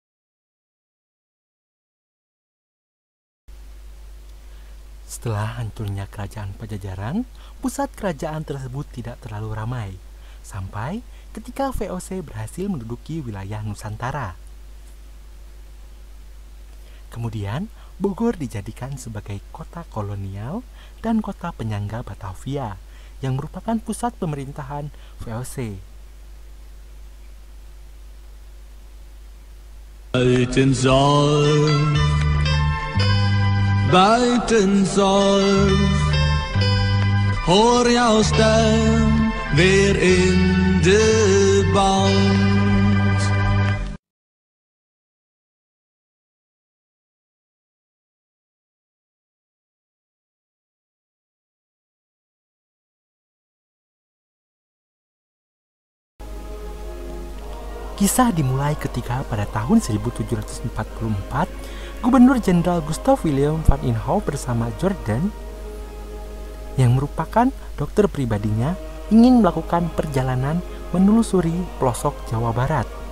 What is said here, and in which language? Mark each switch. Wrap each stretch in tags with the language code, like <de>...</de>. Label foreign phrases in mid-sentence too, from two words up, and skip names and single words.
<id>Setelah hancurnya kerajaan Pajajaran, pusat kerajaan tersebut tidak terlalu ramai, sampai ketika VOC berhasil menduduki wilayah Nusantara. Kemudian, Bogor dijadikan sebagai kota kolonial dan kota penyangga Batavia, yang merupakan pusat pemerintahan VOC.</id> <nl>Buiten zorg, hoor jouw stem weer in de band.</nl> <id>Kisah dimulai ketika pada tahun 1744, Gubernur Jenderal Gustav Wilhelm van Inhofe bersama Jordan, yang merupakan dokter pribadinya, ingin melakukan perjalanan menelusuri pelosok Jawa Barat.</id>